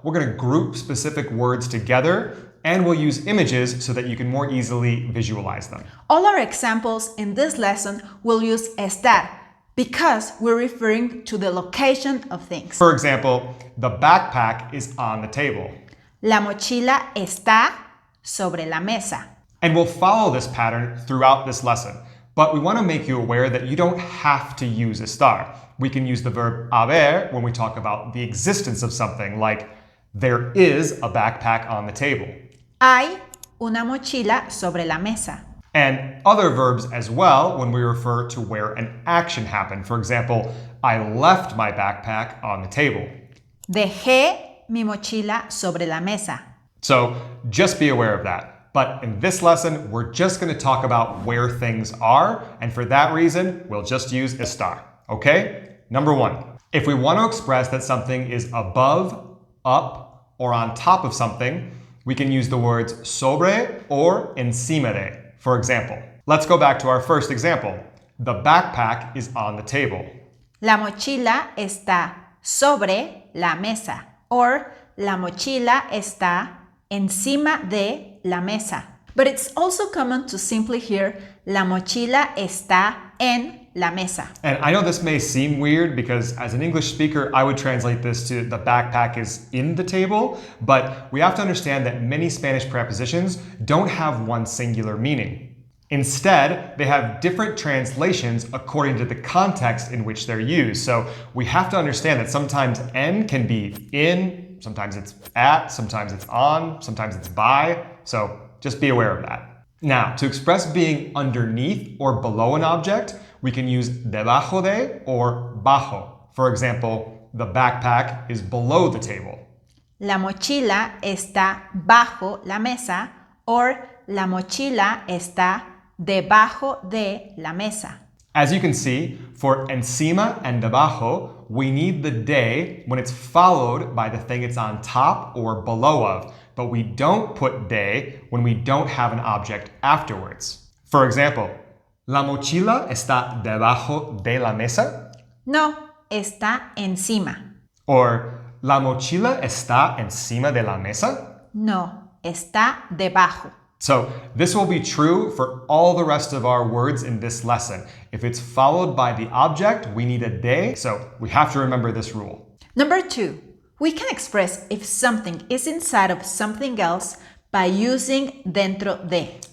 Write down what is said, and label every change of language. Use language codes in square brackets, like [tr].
[en] We're going to group specific words together, and we'll use images so that you can more easily visualize them. All our examples in this lesson will use estar because we're referring to the location of things. For example, the backpack is on the table. [es] La mochila está sobre la mesa. [en] And we'll follow this pattern throughout this lesson. But we want to make you aware that you don't have to use estar. We can use the verb haber when we talk about the existence of something, like there is a backpack on the table. [es] Hay una mochila sobre la mesa. [en] And other verbs as well when we refer to where an action happened. For example, I left my backpack on the table. [es] Dejé mi mochila sobre la mesa. [en] So just be aware of that. But in this lesson, we're just going to talk about where things are. And for that reason, we'll just use estar. Okay? Number one, if we want to express that something is above, up, or on top of something, we can use the words sobre or encima de. For example, let's go back to our first example. The backpack is on the table. [es] La mochila está sobre la mesa. Or la mochila está encima de la mesa. [en] But it's also common to simply hear [es] la mochila está en la mesa. [en] And I know this may seem weird because as an English speaker, I would translate this to the backpack is in the table, but we have to understand that many Spanish prepositions don't have one singular meaning. Instead, they have different translations according to the context in which they're used. So we have to understand that sometimes en can be in, sometimes it's at, sometimes it's on, sometimes it's by. So just be aware of that. Now, to express being underneath or below an object, we can use debajo de or bajo. For example, the backpack is below the table. [es] La mochila está bajo la mesa or la mochila está debajo de la mesa. [en] As you can see, for encima and debajo, we need the de when it's followed by the thing it's on top or below of, but we don't put de when we don't have an object afterwards. For example, [es] ¿La mochila está debajo de la mesa? No, está encima. Or ¿La mochila está encima de la mesa? No, está debajo. [en] So this will be true for all the rest of our words in this lesson. If it's followed by the object, we need a de, so we have to remember this rule. Number two, we can express if something is inside of something else by using dentro de.